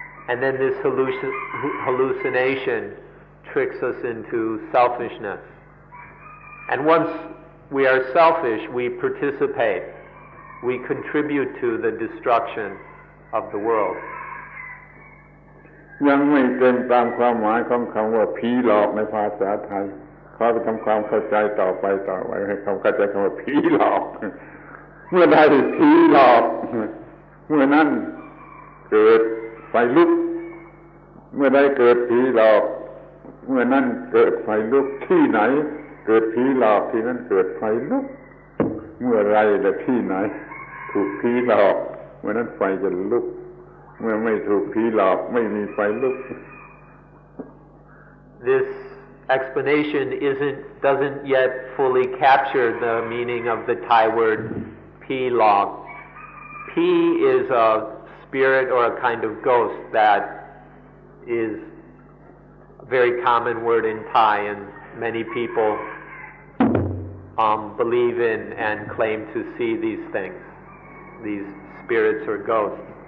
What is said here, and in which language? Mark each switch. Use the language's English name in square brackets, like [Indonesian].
[English] And then this hallucination tricks us into selfishness. And once we are selfish, we participate. We contribute to the destruction of the world. [Thai] ยังไม่เต็มตามความหมายของคำว่าผีหลอกในภาษาไทยขอไปทำความเข้าใจต่อไปให้เข้าใจคำว่าผีหลอกเมื่อใดผีหลอกเมื่อนั้นเกิดไฟลุก เมื่อใดเกิดผีหลอกเมื่อนั้นเกิดไฟลุกที่ไหนเกิดผีหลอกที่นั้นเกิดไฟลุกเมื่อไรและที่ไหนถูกผีหลอกเมื่อนั้นไฟจะลุกเมื่อไม่ถูกผีหลอกไม่มีไฟลุก [English] This explanation doesn't yet fully capture the meaning of the Thai word pi log. Pi is a spirit or a kind of ghost that is a very common word in Thai, and many people believe in and claim to see these things, these spirits or ghosts.